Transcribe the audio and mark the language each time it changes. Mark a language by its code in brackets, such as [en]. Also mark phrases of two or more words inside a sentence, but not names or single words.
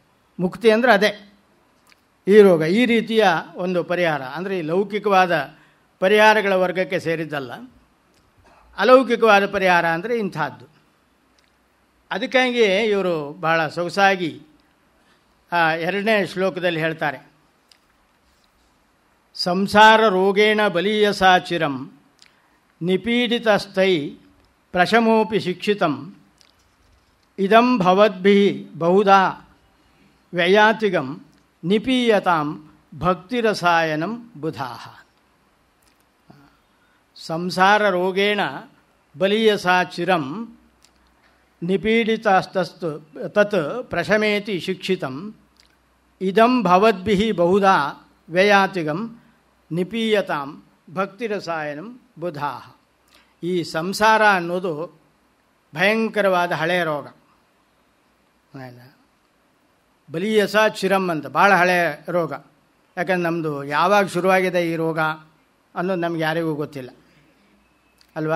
[kn] ಮುಕ್ತಿ ಅಂದರೆ ಅದೇ. ಈ ರೋಗ, ಈ ರೀತಿಯ ಒಂದು ಪರಿಹಾರ. ಅಂದರೆ ಈ ಲೌಕಿಕವಾದ ಪರಿಹಾರಗಳ ವರ್ಗಕ್ಕೆ ಸೇರಿದ್ದಲ್ಲ. ಅಲೌಕಿಕವಾದ ಪರಿಹಾರ ಅಂದರೆ ಇಂಥದ್ದು. ಅದಕ್ಕಾಗಿ ಇವರು ಬಹಳ ಸೊಗಸಾಗಿ 2ನೇ ಶ್ಲೋಕದಲ್ಲಿ ಹೇಳ್ತಾರೆ, [sa] ಸಂಸಾರ ರೋಗೇಣ ಬಲೀಯಸಾ ಚಿರಂ ನಿಪೀಡಿತಸ್ಥೈ ಪ್ರಶಮೋಪಿ ಶಿಕ್ಷಿತಂ ಇದಂ ಭವದ್ಭಿಃ ಬಹುಧಾ ವ್ಯಯಾತಿಗಂ ನಿಪೀಯತಾಂ ಭಕ್ತಿರಸಾಯನಂ ಬುಧಾಃ. ಸಂಸಾರ ರೋಗೇಣ ಬಲೀಯಸಾ ಚಿರಂ ನಿಪೀಡಿತಸ್ತಸ್ತು ತತ್ ಪ್ರಶಮೇತಿ ಶಿಕ್ಷಿತಂ ಇದಂ ಭವದ್ಭಿಃ ಬಹುಧಾ ವ್ಯಯಾತಿಗಂ ನಿಪೀಯತಾಂ ಭಕ್ತಿರಸಾಯನಂ ಬುಧಾಃ. [kn] ಈ ಸಂಸಾರ ಅನ್ನೋದು ಭಯಂಕರವಾದ ಹಳೆಯ ರೋಗ. [sa] ಬಲೀಯಸ ಚಿರಂ [kn] ಅಂತ ಭಾಳ ಹಳೆಯ ರೋಗ. ಯಾಕಂದ್ರೆ ನಮ್ಮದು ಯಾವಾಗ ಶುರುವಾಗಿದೆ ಈ ರೋಗ ಅನ್ನೋದು ನಮ್ಗೆ ಯಾರಿಗೂ ಗೊತ್ತಿಲ್ಲ ಅಲ್ವಾ.